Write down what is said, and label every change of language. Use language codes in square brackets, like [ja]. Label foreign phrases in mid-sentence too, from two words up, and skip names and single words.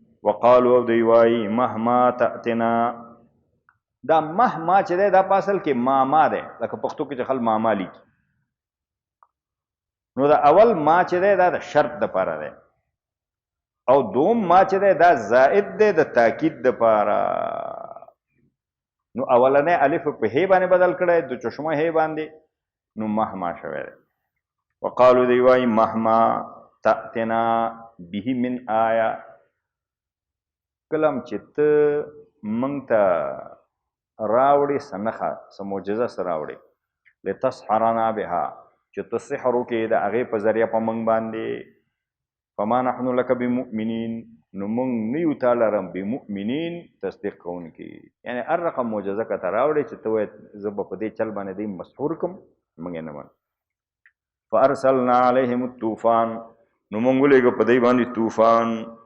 [ps] وقالو، او دوی وایي [ar] مهما تأتنا، [ps] دا مهما چې دی دا په اصل کې ماما دی، لکه پښتو کې چې خلک ماما لیکي، نو دا اول ما چې دی دا د شرط دپاره دی، او دوم ما چې دی دا زائد دی د تاکید دپاره. نو اولنی الف په هی باندې بدل کړی، د چشمه هی باندې، نو مهما شوی دی. وقالو دوی وایي [ar] مهما تأتنا به من آیه، [ps] کلم چې ته موږ ته راوړې څه نښه، څه معجزه څه راوړې، [ar] لتسحرنا بها، [ps] چې ته سحر وکړې د هغې په ذریعه په موږ باندې. [ar] فما نحن لک بمؤمنین، [ps] نو موږ نه یو تا لره بمؤمنین تصدیق کوونکي، یعنې هر رقم معجزه که ته راوړې چې ته وایې زه به په دې چل باندې دی مسحور کړم، موږ یې نه منو. [ar] فارسلنا علیهم الطوفان، [ps] نو موږ ولېږه په دې باندې طوفان.